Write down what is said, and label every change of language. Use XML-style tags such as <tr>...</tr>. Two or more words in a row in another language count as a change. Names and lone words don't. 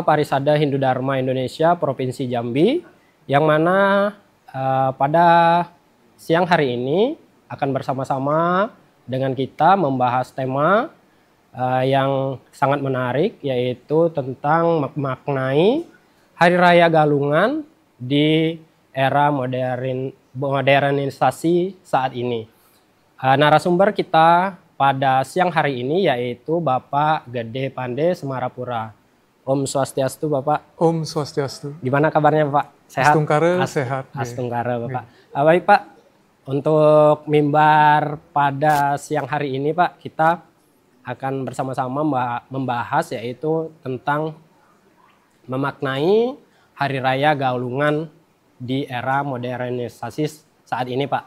<id>Parisada Hindu Dharma Indonesia Provinsi Jambi yang mana pada siang hari ini akan bersama-sama dengan kita membahas tema yang sangat menarik, yaitu tentang memaknai Hari Raya Galungan di era modernisasi saat ini. Narasumber kita pada siang hari ini yaitu Bapak Gede Pande Semarapura.</id> <ban>Om Swastiastu Bapak. Om Swastiastu.</ban> <id>Gimana kabarnya Pak? Sehat? Astungkara sehat. Astungkara Bapak. Baik Pak, untuk mimbar pada siang hari ini Pak, kita akan bersama-sama membahas yaitu tentang memaknai Hari Raya Galungan di era modernisasi saat ini Pak.</id>